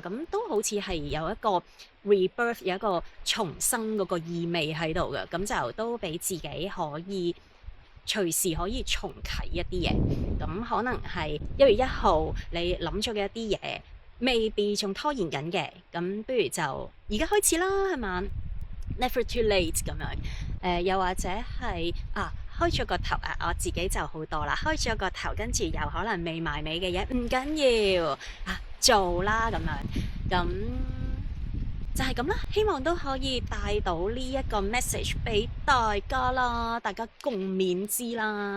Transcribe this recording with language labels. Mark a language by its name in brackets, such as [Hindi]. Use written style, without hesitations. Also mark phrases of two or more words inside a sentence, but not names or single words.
[Cantonese] 咁都好似係有一個 rebirth， 有一個重生嗰個意味喺度嘅，咁就都俾自己可以隨時可以重啟一啲嘢。咁可能係1月1號你諗咗嘅一啲嘢，未必仲拖延緊嘅，咁不如就而家開始啦，係嘛 ？ [English] Never too late [Cantonese] 咁樣。又或者係開咗個頭我自己就好多啦，開咗個頭，跟住又可能未埋尾嘅嘢，唔緊要做啦咁樣。咁就係咁啦，希望都可以帶到呢一個 message 俾大家啦，大家共勉之啦。